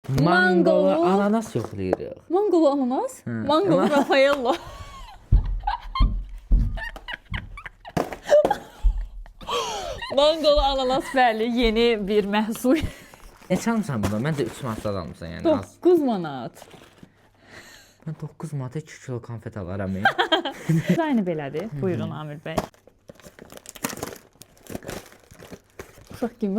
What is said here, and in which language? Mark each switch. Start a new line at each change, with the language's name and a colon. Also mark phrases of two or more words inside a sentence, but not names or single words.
Azerbaijani: Mangolu ananas yoxlayırıq. Mangolu ananas? Mangolu Raffaello. Mangolu ananas bəli, yeni bir məhsul. Neçə almışsan bunu? Mən də 3 manatdan almışsan yəni az. 9 manat. Mən 9 manata 2 kilo konfet alaram. Aynı belədir. Buyurun Amir bəy. Uşaq kimi.